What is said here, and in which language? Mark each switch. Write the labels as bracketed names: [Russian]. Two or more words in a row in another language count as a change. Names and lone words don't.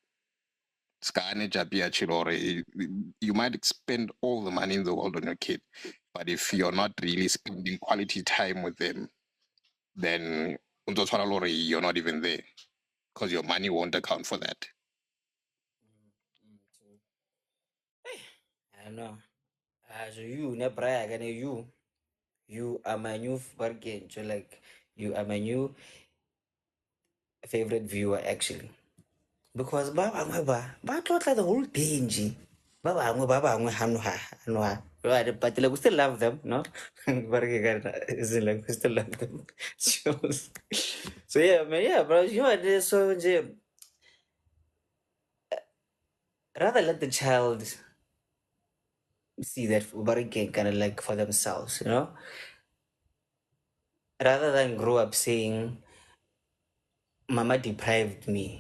[English] You might spend all the money in the world on your kid, but if you're not really spending quality time with them, then you're not even there because your money won't account for that. I don't know. So you, ne Bragg, and you are my new bargain. So like, you are my new favorite viewer actually. [Tswana] Because ba bangwe ba tlotla [English] the whole day [Tswana] nje. Ba bangwe hanuha. [English] Right, but like we still love them, no? Isn't like we still love them. So yeah, man, yeah, bro. You know what? So rather let the child see that bargain kind of like for themselves, you know, rather than grow up saying, "Mama deprived me.